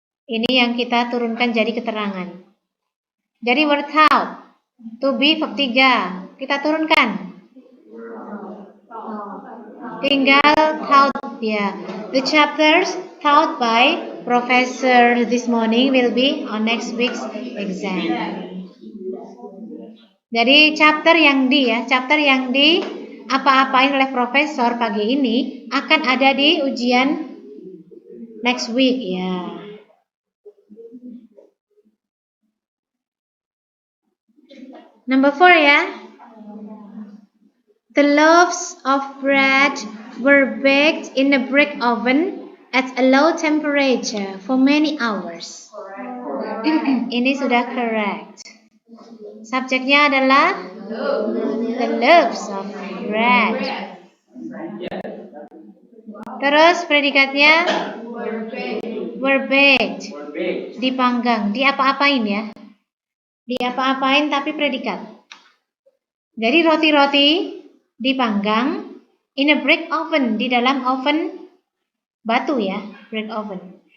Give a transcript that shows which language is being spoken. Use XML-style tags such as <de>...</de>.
<id>Ini yang kita turunkan jadi keterangan. Jadi were taught. To be verb 3. Kita turunkan. Tinggal taught ya.</id> <en>The chapters taught by professor this morning will be on next week's exam.</en> <id>Jadi chapter yang di apa-apain oleh profesor pagi ini akan ada di ujian</id> <en>next week</en> <id>ya. Number 4 ya.</id> <en>The loaves of bread were baked in a brick oven at a low temperature for many hours.</en> <id>Ini sudah correct. Subjeknya adalah</id> <en>the loaves of bread.</en> <id>Terus predikatnya</id> <en>were baked,</en> <id>dipanggang, diapa-apain ya. Diapa-apain tapi predikat. Jadi roti-roti dipanggang</id> <en>in a brick oven,</en> <id>di dalam oven batu ya, brick oven.</id>